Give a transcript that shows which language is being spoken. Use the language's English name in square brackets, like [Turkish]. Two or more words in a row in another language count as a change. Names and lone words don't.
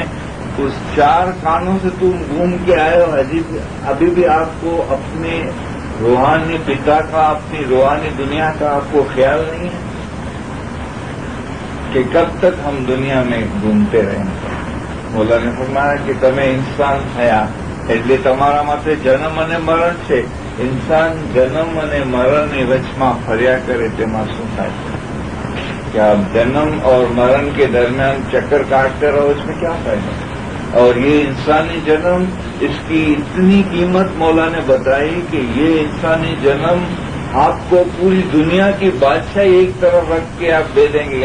[Urdu] اس 4 کھانوں سے تم گھوم کے آئے ہو. ابھی بھی آپ کو اپنے روحانی پتا کا, اپنی روحانی دنیا کا آپ کو خیال نہیں ہے کہ کب تک ہم دنیا میں گھومتے رہیں گے. مولا نے فرمایا کہ تمہیں انسان [Gujarati] થયા એટલે તમારા માટે જન્મ અને મરણ છે. ઇન્સાન જન્મ અને મરણની વચમાં ફર્યા કરે તેમાં શું થાય? [Urdu] کہ آپ جنم اور مرن کے درمیان چکر کاٹتے رہو, اس میں کیا فائدہ؟ اور یہ انسانی جنم, اس کی اتنی قیمت مولا نے بتائی کہ یہ انسانی جنم آپ کو پوری دنیا کی بادشاہی ایک طرف رکھ کے آپ دے دیں گے.